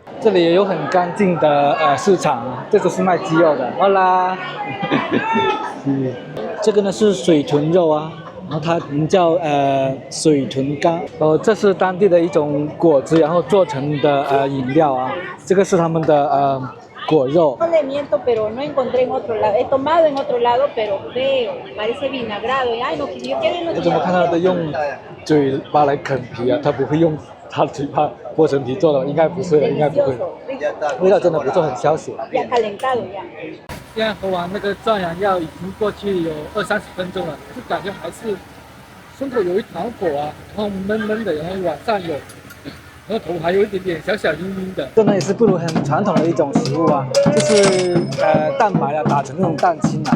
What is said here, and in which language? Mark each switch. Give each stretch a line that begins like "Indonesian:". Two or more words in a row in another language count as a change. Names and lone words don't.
Chinese: 这里也有很干净的市场啊，这都是卖鸡肉的。好啦，这个呢是水豚肉啊。然后它名叫水豚干，这是当地的一种果子，然后做成的饮料啊，这个是他们的果肉。
Spanish: No le miento, pero no encontré en otro lado. He tomado en otro lado, pero feo, parece vinagrado. Y ay, no, yo quiero ir.
Chinese: 我怎么看到他用嘴巴来啃皮啊？他不会用他嘴巴剥成皮做的，应该不是的，应该不会。味道真的不错，很消暑。
Spanish: Ya calentado ya.
Chinese: 现在喝完那个壮阳药已经过去有20-30分钟了，就感觉还是胸口有一团火啊，然后闷闷的，然后晚上有，然后头还有一点点小小晕晕的。这呢也是布鲁很传统的一种食物啊，就是蛋白啊打成那种蛋清啊。